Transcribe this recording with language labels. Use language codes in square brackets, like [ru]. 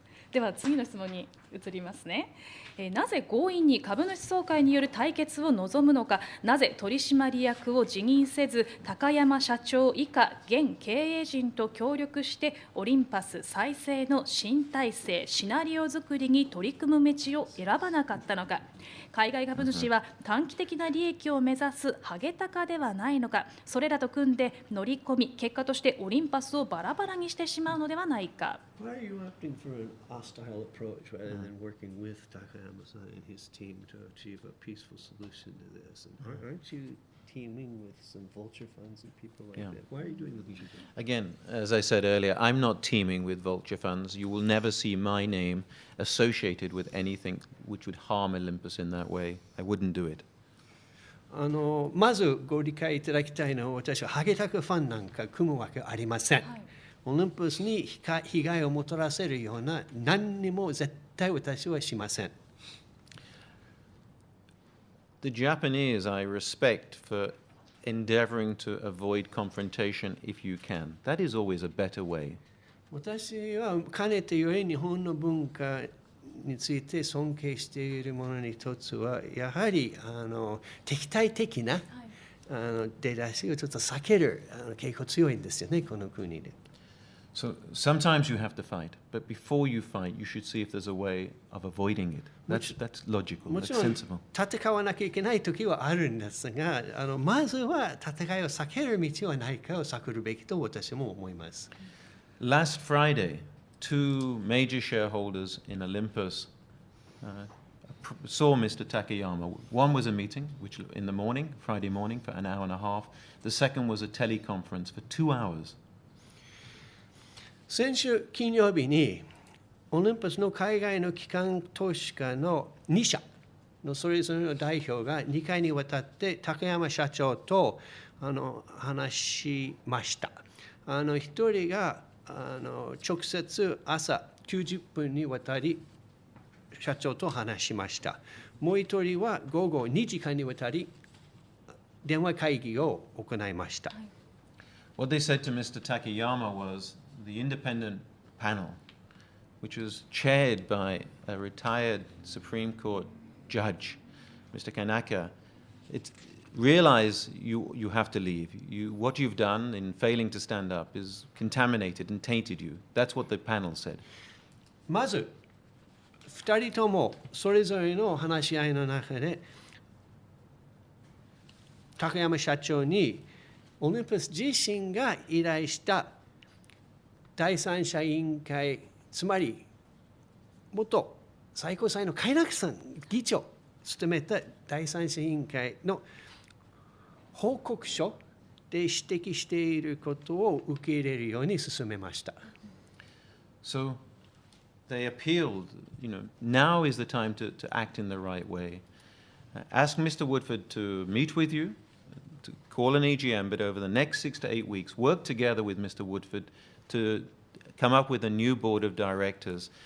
[ja] では次の質問に移りますね。なぜ強引に株主総会による対決を望むのか、なぜ取締役を辞任せず高山社長以下現経営陣と協力してオリンパス再生の新体制シナリオ作りに取り組む道を選ばなかったのか、海外株主は短期的な利益を目指すハゲタカではないのか、それらと組んで乗り込み結果としてオリンパスをバラバラにしてしまうのではないか。 [en] Why are you opting for an hostile approach rather than working with Takayama-san and his team to achieve a peaceful solution to this? And aren't you teaming with some vulture funds and people like that? Why are you doing what you do? Again, as I said earlier, I'm not teaming with vulture funds. You will never see my name associated with anything which would harm Olympus in that way. I wouldn't do it. [ja] まずご理解いただきたいのは、私はハゲタカファンなんか組むわけありません。オリンパスに被害をもたらせるような何にも絶対私はしません。 [en] The Japanese I respect for endeavoring to avoid confrontation if you can. That is always a better way. [ja] 私はかねてより日本の文化について尊敬しているものに一つは、やはり敵対的な出だしをちょっと避ける傾向強いんですよね、この国で。 [en] So sometimes you have to fight, but before you fight, you should see if there's a way of avoiding it. That's logical, that's sensible. [ja] 戦わなきゃいけない時はあるんですが、まずは戦いを避ける道はないかを探るべきと私も思います。 [en] Last Friday, two major shareholders in Olympus saw Mr. Takayama. One was a meeting, which in the morning, Friday morning, for an hour and a half. The second was a teleconference for 2 hours. [ja] 先週金曜日にオリンパスの海外の機関投資家の2社のそれぞれの代表が2回にわたって高山社長と話しました。 1人が直接朝90分にわたり社長と話しました。もう1人は午後2時間にわたり電話会議を行いました。 [en] What they said to Mr. Takayama was the independent panel, which was chaired by a retired Supreme Court judge, Mr. Kanaka, realize you have to leave. What you've done in failing to stand up is contaminated and tainted you. That's what the panel said. [ja] まず2人ともそれぞれの話し合いの中で高山社長にオリンパス自身が依頼した第三者委員会、つまり元最高裁の海中さん議長を務めた第三者委員会の報告書で指摘していることを受け入れるように進めました。 [en] So they appealed, now is the time to act in the right way. Ask Mr. Woodford to meet with you, to call an EGM, but over the next 6 to 8 weeks, work together with Mr. Woodford to come up with a new board of directors.